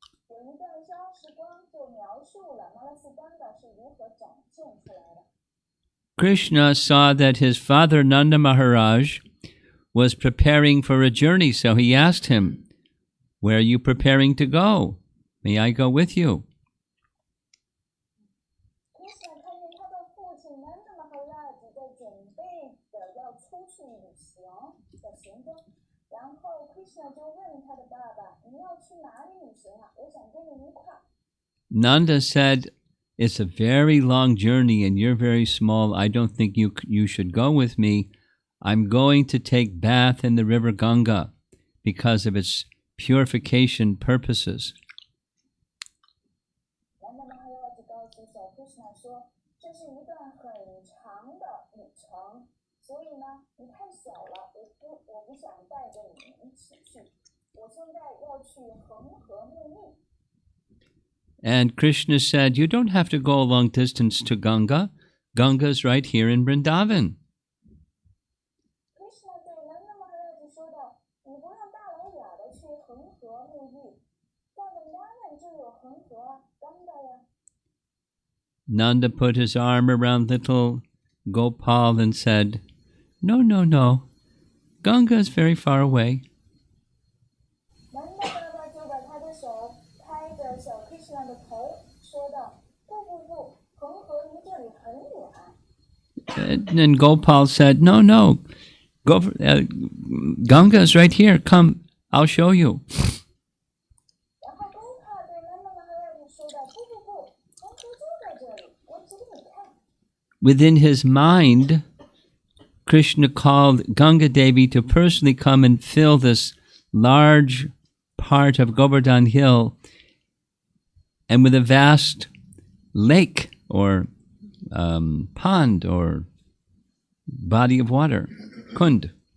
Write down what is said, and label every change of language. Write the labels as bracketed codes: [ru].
[zh] 有一段小时光就描述了 Manasi Ganga 是如何展现出来的。 [en] Krishna saw that his father Nanda Maharaj was preparing for a journey, so he asked him, "Where are you preparing to go? May I go with you?" [zh] Krishna 看见他的父亲 Nanda Maharaj 在准备着要出去旅行的行踪，然后 Krishna 就问他的爸爸：“你要去哪里旅行啊？我想跟你一块。” [en] Nanda said, "It's a very long journey and you're very small. I don't think you should go with me. I'm going to take bath in the river Ganga because of its purification purposes." [zh] Nanda Maharaj 告诉小 Krishna 说：“这是一段很长的旅程，所以呢，你太小了，我不想带着你一起去。我现在要去恒河沐浴。” [en] And Krishna said, "You don't have to go a long distance to Ganga. Ganga's right here in Vrindavan." [zh] Krishna 对 Nanda Maharaj 说道：“你不用大老远的去恒河沐浴，在 Vrindavan 就有恒河啊，Ganga 呀。” [en] Nanda put his arm around little Gopal and said, "No, no, no. Ganga is very far away." [zh] Nanda 爸爸就把他的手拍着小 Krishna 的头，说道：“不，恒河离这里很远。” [en] And then Gopal said, "No, no. Ganga is right here. Come, I'll show you." [zh] 然后 Gopal 对 Nanda Maharaj 说道：“不，恒河就在这里，我指给你看。” [en] Within his mind, Krishna called Ganga Devi to personally come and fill this large part of Govardhan Hill, and with a vast lake or pond or body of water, kund.